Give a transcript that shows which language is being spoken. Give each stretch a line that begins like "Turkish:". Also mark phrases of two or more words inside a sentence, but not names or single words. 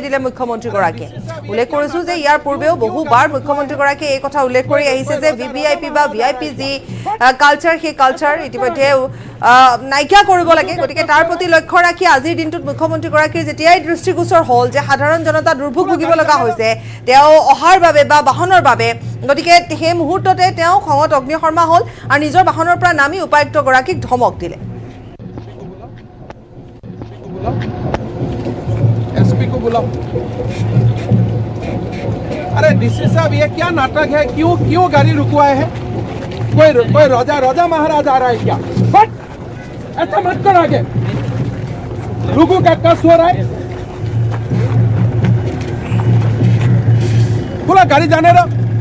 Assamese: দিলে মুখ্যমন্ত্ৰীগৰাকীয়ে উল্লেখ কৰিছো যে ইয়াৰ পূৰ্বেও বহুবাৰ মুখ্যমন্ত্ৰীগৰাকীয়ে এই কথা উল্লেখ কৰি আহিছে যে ভিভিআইপি বা ভিআইপি যি কালচাৰ সেই কালচাৰ ইতিমধ্যে নাইকিয়া কৰিব লাগে গতিকে তাৰ প্ৰতি লক্ষ্য ৰাখি আজিৰ দিনটোত মুখ্যমন্ত্ৰীগৰাকীৰ যেতিয়াই দৃষ্টিগোচৰ হ'ল যে সাধাৰণ জনতা দুৰ্ভোগ ভুগিব লগা হৈছে তেওঁ অহাৰ বাবে বা বাহনৰ বাবে গতিকে সেই মুহূৰ্ততে তেওঁ খঙত অগ্নিশৰ্মা হ'ল আৰু নিজৰ বাহনৰ পৰা নামি উপায়ুক্তগৰাকীক ধমক দিলে
Hindi: एसपी को बुलाओ। अरे डीसी साहब ये क्या नाटक है क्यों गाड़ी रुकवाए हैं कोई राजा महाराज आ रहा है क्या बट ऐसा मत कर आगे लोगों का कष्ट हो रहा है बोला गाड़ी जाने दो